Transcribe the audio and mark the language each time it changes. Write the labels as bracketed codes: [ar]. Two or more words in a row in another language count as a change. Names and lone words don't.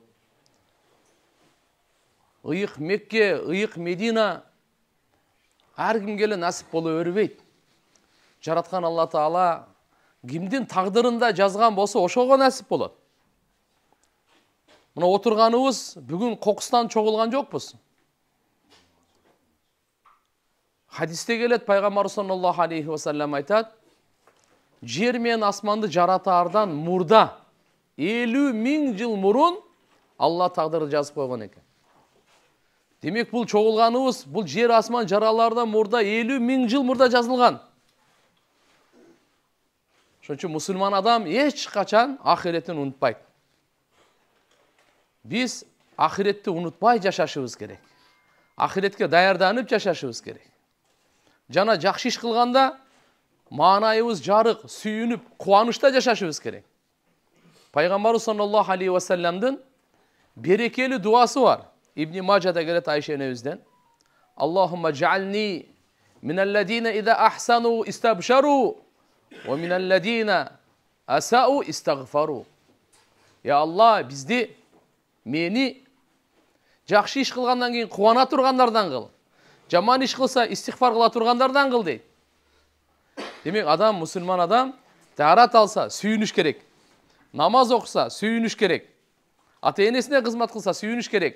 [ky] ыйык Мекке, ыйык Медина, ар кимге эле насип боло бербейт. Жараткан Алла Таала кимдин тагдырында жазган болсо ошого насип болот. Мына отурганыбыз бүгүн кокустан чогулган жокпуз. Хадисте келет, пайгамбар [ar] صلى الله عليه وسلم [ky] айтат: жер менен асманды жаратаардан мурда 50 миң жыл мурун Алла тагдырды жазып койгон экен. Демек бул чогулганыбыз, бул жер асман жаралардан мурда 50 миң жыл мурда жазылган. Ошон үчүн мусулман адам эч качан ахиретин унутпайт. Биз ахиретти унутпай жашашыбыз керек. Ахиретке даярданып жашашыбыз керек. Жана жакшы иш кылганда маанайыбыз жарык, сүйүнүп, кубанычта жашашыбыз керек. Пайгамбар [ar] صلى الله عليه وسلم [ky] берекелүү дуасы бар. Ибн Мажада келет Айша энебизден: [ar] اللهم اجعلني من الذين إذا أحسنوا استبشروا ومن الذين أساؤوا استغفروا. [ky] Я Аллах, бизди мени жакшы иш кылгандан кийин кубана тургандардан кыл. Жаман иш кылса истигфар кыла тургандардан кыл дейт. Демек адам, мусулман адам таарат алса сүйүнүш керек. Намаз окуса сүйүнүш керек. Ата энесине кызмат кылса сүйүнүш керек.